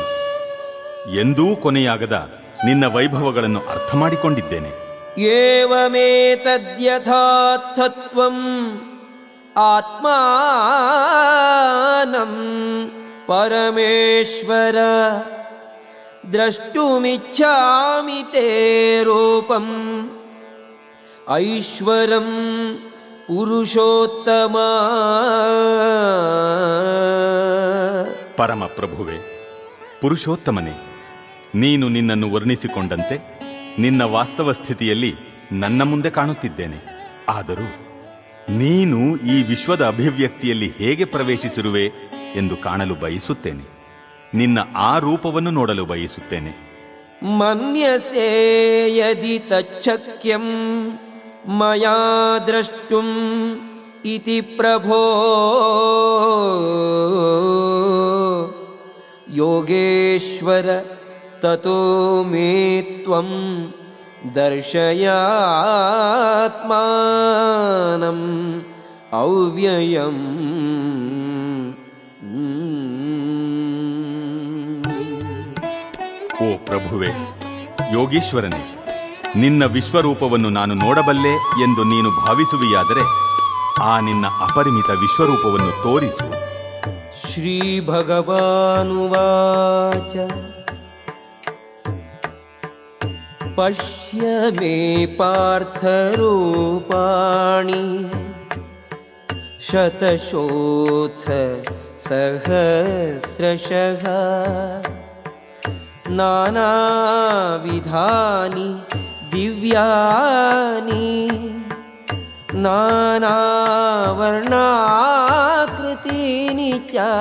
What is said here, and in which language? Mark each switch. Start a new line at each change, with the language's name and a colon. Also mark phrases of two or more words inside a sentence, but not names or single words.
Kannada: ಎಂದೂ ಕೊನೆಯಾಗದ ನಿನ್ನ ವೈಭವಗಳನ್ನು ಅರ್ಥ ಮಾಡಿಕೊಂಡಿದ್ದೇನೆ.
Sanskrit: ಏವಮೇತದ್ಯಥಾರ್ಥತ್ವಂ ಆತ್ಮಾನಂ ಪರಮೇಶ್ವರ ದ್ರಷ್ಟುಮಿಚ್ಛಾಮಿ ತೇ ರೂಪಂ ಐಶ್ವರಂ ಪುರುಷೋತ್ತಮ.
Kannada: ಪರಮ ಪ್ರಭುವೆ, ಪುರುಷೋತ್ತಮನೇ, ನೀನು ನಿನ್ನನ್ನು ವರ್ಣಿಸಿಕೊಂಡಂತೆ ನಿನ್ನ ವಾಸ್ತವ ಸ್ಥಿತಿಯಲ್ಲಿ ನನ್ನ ಮುಂದೆ ಕಾಣುತ್ತಿದ್ದೇನೆ. ಆದರೂ ನೀನು ಈ ವಿಶ್ವದ ಅಭಿವ್ಯಕ್ತಿಯಲ್ಲಿ ಹೇಗೆ ಪ್ರವೇಶಿಸಿರುವೆ ಎಂದು ಕಾಣಲು ಬಯಸುತ್ತೇನೆ. ನಿನ್ನ ಆ ರೂಪವನ್ನು ನೋಡಲು ಬಯಸುತ್ತೇನೆ.
Sanskrit: ಮನ್ಯಸೇ ಯದಿ ತಚ್ಛಕ್ಯಂ ಮಯಾ ದ್ರಷ್ಟುಂ ಇತಿ ಪ್ರಭೋ ಯೋಗೇಶ್ವರ ತತೋ ಮೇ ತ್ವಂ ದರ್ಶಯಾತ್ಮಾನಂ ಅವ್ಯಯಂ.
Kannada: ಓ ಪ್ರಭುವೆ, ಯೋಗೀಶ್ವರನೇ, ನಿನ್ನ ವಿಶ್ವರೂಪವನ್ನು ನಾನು ನೋಡಬಲ್ಲೆ ಎಂದು ನೀನು ಭಾವಿಸುವಿಯಾದರೆ ಆ ನಿನ್ನ ಅಪರಿಮಿತ ವಿಶ್ವರೂಪವನ್ನು ತೋರಿಸು.
Sanskrit: ಶ್ರೀ ಭಗವಾನುವಾಚ ಪಶ್ಯ ಮೇ ಪಾರ್ಥ ರೂಪಾಣಿ ಶತಶೋಥ ಸಹಸ್ರಶಃ ನಾನಾವಿಧಾನಿ ದಿವ್ಯಾನಿ ನಾನಾವರ್ಣಾಕೃತೀನಿ ಚ.